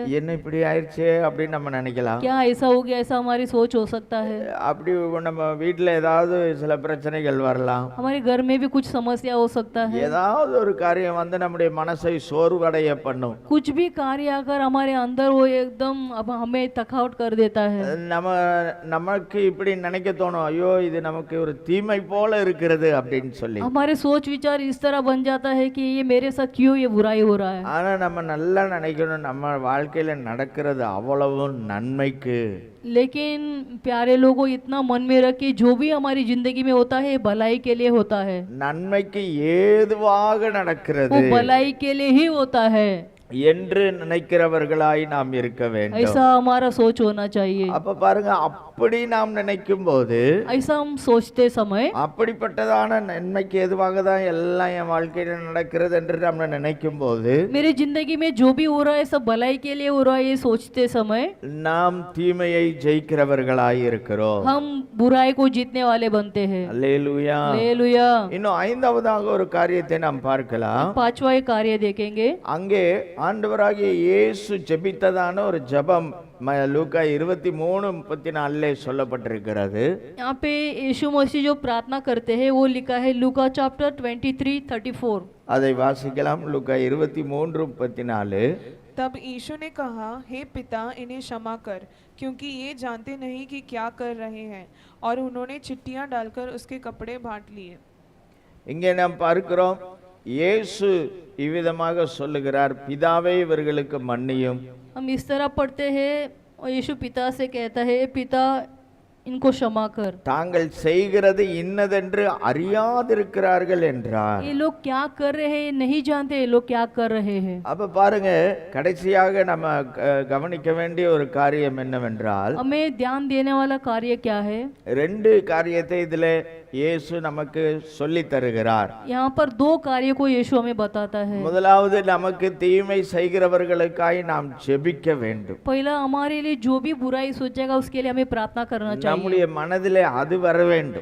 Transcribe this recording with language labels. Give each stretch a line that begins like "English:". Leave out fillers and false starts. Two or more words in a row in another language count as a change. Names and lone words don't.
Tamil: என்ன இப்படி ஆயிடுச்சே அப்படின்னு நம்ம நினைக்கலாம்.
Hindi: क्या ऐसा हो गया, ऐसा हमारी सोच हो सकता है।
Tamil: அப்படி நம்ம வீட்டுல ஏதாவது சில பிரச்சனைகள் வரலாம்.
Hindi: हमारे घर में भी कुछ समस्या हो सकता है।
Tamil: ஏதாவது ஒரு காரியம் வந்து நம்முடைய மனசை சோர்வடைய பண்ணும்.
Hindi: कुछ भी कार्य अगर हमारे अंदर वो एकदम अब हमें थकावट कर देता है,
Tamil: நமக்கு இப்படி நினைக்க தோணும், ஐயோ இது நமக்கு ஒரு தீமை போல இருக்கிறது அப்படின்னு சொல்லி.
Hindi: हमारे सोच विचार इस तरह बन जाता है कि ये मेरे साथ क्यों ये बुराई हो रहा है।
Tamil: ஆனா நம்ம நல்லா நினைக்கணும், நம்ம வாழ்க்கையில நடக்கிறது அவ்வளவு நன்மைக்கு.
Hindi: लेकिन प्यारे लोगों इतना मन में रखिए जो भी हमारी जिंदगी में होता है भलाई के लिए होता है,
Tamil: நன்மைக்கு ஏதுவாக
Hindi: वो
Tamil: நடக்கிறது
Hindi: भलाई के लिए ही होता है,
Tamil: என்று நினைக்கிறவர்களாய் நாம் இருக்க வேண்டும்.
Hindi: ऐसा हमारा सोच होना चाहिए।
Tamil: அப்ப பாருங்க, அப்படி நாம் நினைக்கும் போது,
Hindi: ऐसा हम सोचते समय,
Tamil: அப்படிப்பட்டதான நன்மைக்கு எதுவாக தான் எல்லாம் என் வாழ்க்கையில நடக்கிறது என்று நம்ம நினைக்கும் போது,
Hindi: मेरी जिंदगी में जो भी हो रहा है सब भलाई के लिए हो रहा है, ये सोचते समय
Tamil: நாம் தீமையை ஜெயிக்கிறவர்களாய் இருக்கிறோம்.
Hindi: हम बुराई को जीतने वाले बनते हैं।
Tamil: அல்லேலூயா.
Hindi: हालेलुया।
Tamil: இன்னும் ஐந்தாவதாக ஒரு காரியத்தை நாம் பார்க்கலாம்.
Hindi: पांचवा एक कार्य देखेंगे।
Tamil: அங்கே ஆண்டவராகிய இயேசு ஜெபித்ததான ஒரு ஜெபம் லூக்கா 23:34 சொல்லப்பட்டிருக்கிறது.
Hindi: यहाँ पे यीशु मसीह जो प्रार्थना करते हैं वो लिखा है लूका चैप्टर 23:34।
Tamil: அதை வாசிக்கலாம். லூக்கா 23:34.
Hindi: तब यीशु ने कहा, हे पिता इन्हें क्षमा कर, क्योंकि ये जानते नहीं कि क्या कर रहे हैं। और उन्होंने चिट्ठियां डालकर उसके कपड़े बांट लिए।
Tamil: இங்கே நாம் பார்க்கிறோம், இயேசு இவ்விதமாக சொல்லுகிறார், பிதாவே இவர்களுக்கு மன்னியும்.
Hindi: हम इस तरह पढ़ते हैं और यीशु पिता से कहता है, पिता इनको क्षमा कर,
Tamil: தாங்கள் செய்கிறது இன்னதென்று அறியாதிருக்கிறார்கள் என்றார்.
Hindi: ये लोग क्या कर रहे हैं नहीं जानते, ये लोग क्या कर रहे हैं।
Tamil: அப்ப பாருங்க, கடைசியாக நம்ம கவனிக்க வேண்டிய ஒரு காரியம் என்னவென்றால்,
Hindi: हमें ध्यान देने वाला कार्य क्या है।
Tamil: ரெண்டு காரியத்தை இதுல இயேசு நமக்கு சொல்லி தருகிறார்.
Hindi: यहाँ पर दो कार्य को यीशु हमें बताता है।
Tamil: முதலாவது, நமக்கு தீமை செய்கிறவர்களுக்காய் நாம் ஜெபிக்க வேண்டும்.
Hindi: पहला हमारे लिए जो भी बुराई सोचेगा उसके लिए हमें प्रार्थना करना चाहिए।
Tamil: நம்முடைய மனதிலே அது வர வேண்டும்.